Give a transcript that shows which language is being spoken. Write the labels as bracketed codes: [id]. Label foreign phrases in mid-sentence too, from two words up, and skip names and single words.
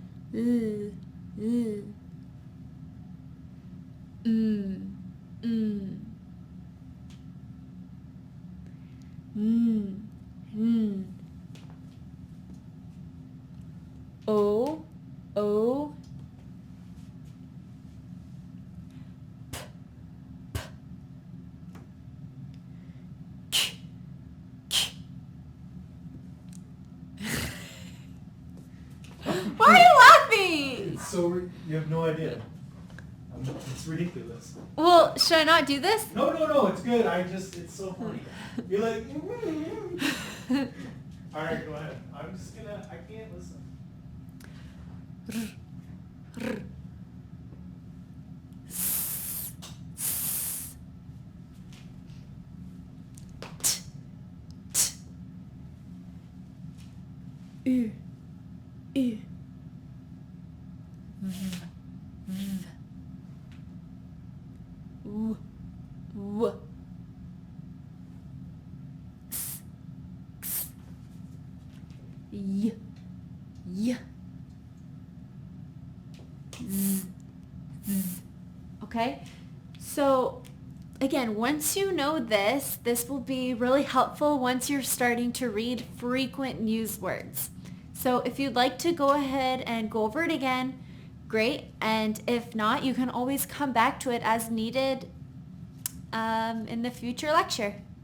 [en] L, l. Mm, mm. Mm, mm. O, o. K, k. Why are you laughing? It's so you have no idea. It's ridiculous. Well, should I not do this? No, it's good. It's so funny. You're like, all right, go ahead. I can't listen. R. T. T. U. U. V. V. W. W. S. X. Y. Y. Z. Z. Okay? So, again, once you know this will be really helpful once you're starting to read frequent used words. So if you'd like to go ahead and go over it again, great. And if not, you can always come back to it as needed in the future lecture.